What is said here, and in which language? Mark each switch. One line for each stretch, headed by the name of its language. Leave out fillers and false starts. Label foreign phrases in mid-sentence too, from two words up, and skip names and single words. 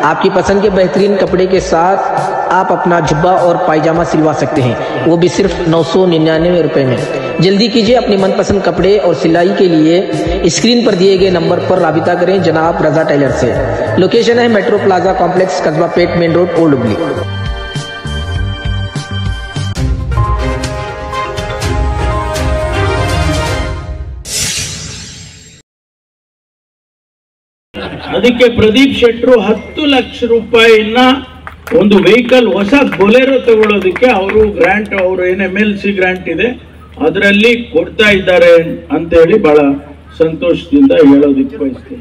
Hindi: आपकी पसंद के बेहतरीन कपड़े के साथ आप अपना जुब्बा और पायजामा सिलवा सकते हैं, वो भी सिर्फ 999 रुपये में। जल्दी कीजिए, अपने मनपसंद कपड़े और सिलाई के लिए स्क्रीन पर दिए गए नंबर पर राबिता करें जनाब रजा टेलर से। लोकेशन है मेट्रो प्लाजा कॉम्प्लेक्स, कस्बा पेट, मेन रोड, ओल्ड हुबली।
Kannada: ಅದಕ್ಕೆ ಪ್ರದೀಪ್ ಶೆಟ್ಟರು 10 ಲಕ್ಷ ರೂಪಾಯಿನ ಒಂದು ವೆಹಿಕಲ್ ಹೊಸ ಬೊಲೆರೋ ತಗೊಳ್ಳೋದಕ್ಕೆ ಅವರು ಗ್ರಾಂಟ್, ಅವರು ಏನು
English: MLC grant
Kannada: ಇದೆ ಅದರಲ್ಲಿ ಕೊಡ್ತಾ ಇದ್ದಾರೆ ಅಂತ ಹೇಳಿ ಬಹಳ ಸಂತೋಷದಿಂದ ಹೇಳೋದಕ್ಕೆ ಬಯಸ್ತೀನಿ.